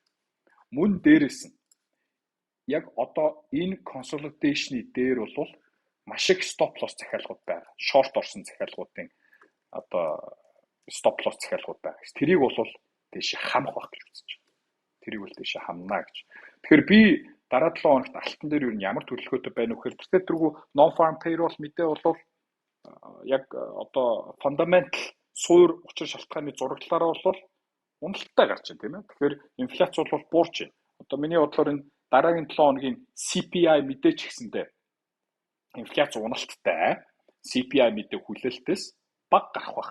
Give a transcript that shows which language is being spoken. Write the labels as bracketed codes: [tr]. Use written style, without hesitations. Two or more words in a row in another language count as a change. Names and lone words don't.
[mn] Мөн дээрээс нь яг одоо энэ consolidation-ы дээр бол маш их [en] stop loss [mn] захиалгууд байна. Short орсон захиалгуудын одоо [en] stop loss [mn] захиалгууд байна. Тэрийг бол тийш хамах байх гэж үзэж байна. Тэрийг бол тийш хамнаа гэж. Тэгэхээр би дараа 7 хоногт алтан дээр юу ямар төлөвлөгөөтэй байна вэ гэхээр тэргүй [en] non farm payroll [mn] мэдээ бол яг одоо fundamental суур учир шалтгааны зураглалаараа бол уналттай гарч байна тийм ээ. Тэгэхээр инфляц бол буурч байна. Одоо миний бодлоор энэ дараагийн 7 хоногийн CPI мэдээч гэсэндээ инфляц уналттай CPI мэдээ хүлээлтээс бага гарах байх.